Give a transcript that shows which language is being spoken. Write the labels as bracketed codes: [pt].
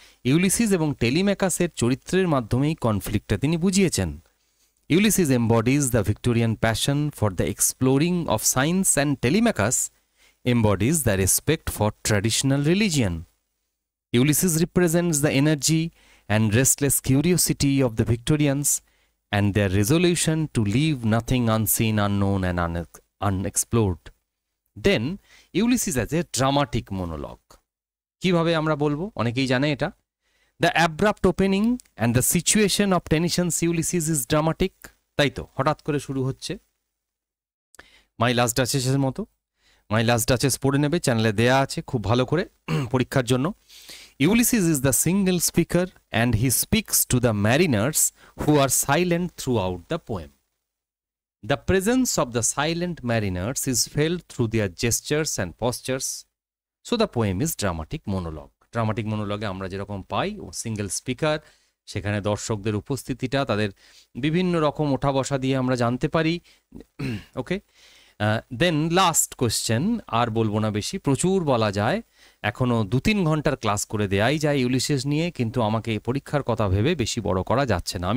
[bn] Ulysses এবং টেলিম্যাকাসের চরিত্রের মাধ্যমেই কনফ্লিক্টটা তিনি বুঝিয়েছেন। [en] Ulysses embodies the Victorian passion for the exploring of science, and Telemachus embodies the respect for traditional religion. Ulysses represents the energy and restless curiosity of the Victorians and their resolution to leave nothing unseen, unknown, and unexplored. Then Ulysses has a dramatic monologue. [bn] কিভাবে আমরা বলবো? অনেকেই জানে এটা। [en] The abrupt opening and the situation of Tennyson's Ulysses is dramatic. [bn] তাই তো, হঠাৎ করে শুরু হচ্ছে মাই লাস্ট ডাচেসের মতো। মাই লাস্ট ডাচেস পড়ে নেবে, চ্যানেলে দেয়া আছে খুব ভালো করে পরীক্ষার জন্য। [en] Ulysses is the single speaker and he speaks to the mariners who are silent throughout the poem. The presence of the silent mariners is felt through their gestures and postures. So the poem is dramatic monologue. [bn] Dramatic মনোলগে আমরা যেরকম পাই ও single speaker, সেখানে দর্শকদের উপস্থিতিটা তাদের বিভিন্ন রকম ওঠা বসা দিয়ে আমরা জানতে পারি। [en] okay, then last question, [bn] আর বলবো না বেশি, প্রচুর বলা যায়, এখনও 2-3 ঘন্টার ক্লাস করে দেয়াই যায় ইউলিসিস নিয়ে, কিন্তু আমাকে এই পরীক্ষার কথা ভেবে বেশি বড় করা যাচ্ছে না।